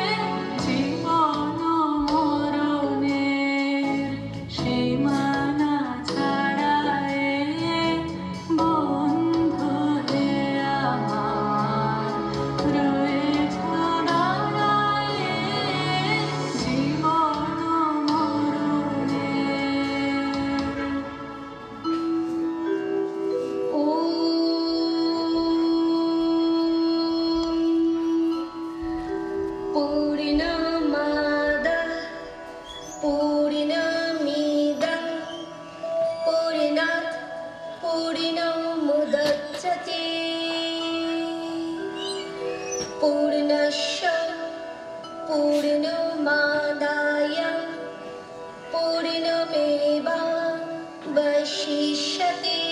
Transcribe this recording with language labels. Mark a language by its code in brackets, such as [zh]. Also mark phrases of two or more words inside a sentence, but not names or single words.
[bn] জীবন মরণের সীমানা ছাড়ায়ে বন্ধু হে আমার রয়েছ দাঁড়ায়ে। জীবন মরণের [sa] ॐ पूर्णमादः पूर्णमिदं पूर्णात् पूर्णमुदच्यते पूर्णस्य पूर्णमादाय पूर्णमेवावशिष्यते।